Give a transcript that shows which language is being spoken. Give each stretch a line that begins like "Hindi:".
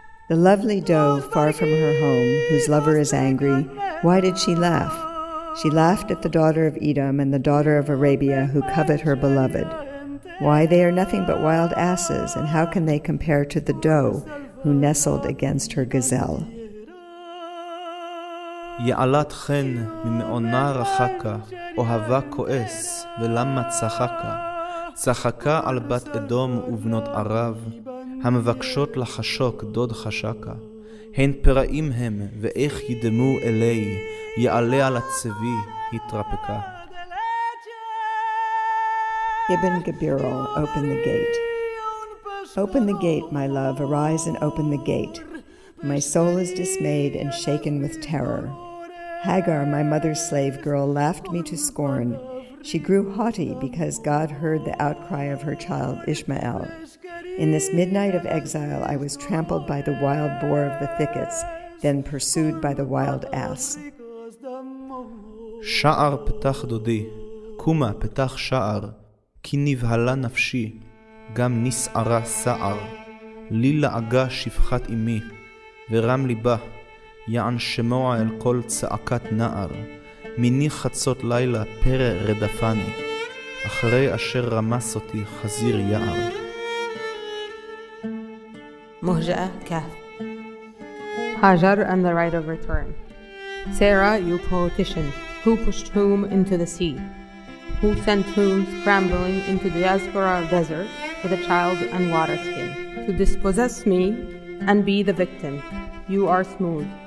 English: The lovely doe far from her home, whose lover is angry, why did she laugh? She laughed at the daughter of Edom and the daughter of Arabia who covet her beloved. Why, they are nothing but wild asses, and how can they compare to the doe who nestled against her gazelle?
Hebrew: יעלת חן ממעונה רחקה, אוהבה כועס, ולמה צחקה? צחקה על בת אדום ובנות ערב, המבקשות לחשוק דוד חשקה. הן פראים הם, ואיך ידמו אלי, יעלה על הצבי, התרפקה.
English: Ibn Gabriel, open the gate. Open the gate, my love, arise and open the gate. My soul is dismayed and shaken with terror. Hagar, my mother's slave girl, laughed me to scorn. She grew haughty because God heard the outcry of her child Ishmael. In this midnight of exile, I was trampled by the wild boar of the thickets, then pursued by the wild ass.
Hebrew: שער פתח דודי, קומה פתח שער, כי נבהלה נפשי, גם נסערה סער. לי לעגה שפחת אמי, ורם ליבה, יען שמוע אל קול צעקת נער. מיני חצות לילה פרא רדפני, אחרי אשר רמס אותי חזיר יער.
English: Muhja'a Kaf. Hajar and the right of return. Sarah, you politician, who pushed whom into the sea? Who sent whom scrambling into the diaspora desert with a child and water skin? To dispossess me and be the victim. You are smooth.